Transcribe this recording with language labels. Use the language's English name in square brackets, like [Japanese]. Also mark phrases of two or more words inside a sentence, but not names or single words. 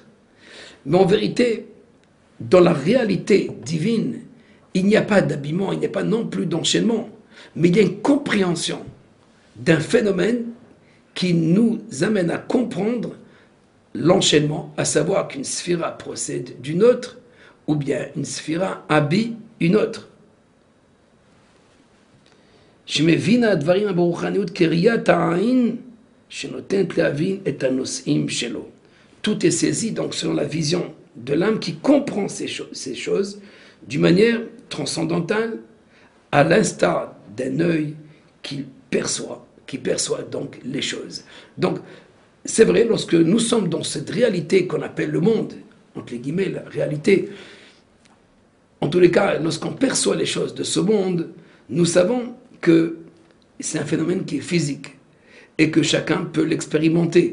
[French] Mais en vérité, dans la réalité divine, il n'y a pas d'habillement, il n'y a pas non plus d'enchaînement, mais il y a une compréhension d'un phénomène qui nous amène à comprendre l'enchaînement, à savoir qu'une sphira procède d'une autre, ou bien une sphira habille une autre. [Hebrew] שמבינה הדברים ברוחניות כראיית העין שנותנת להבין את הנושאים שלו. [French] Tout est saisi donc selon la vision de l'âme qui comprend ces choses d'une manière transcendantale, à l'instar d'un œil qui perçoit donc les choses. Donc, c'est vrai, lorsque nous sommes dans cette réalité qu'on appelle le monde, entre les guillemets, la réalité, en tous les cas, lorsqu'on perçoit les choses de ce monde, nous savons que c'est un phénomène qui est physique et que chacun peut l'expérimenter.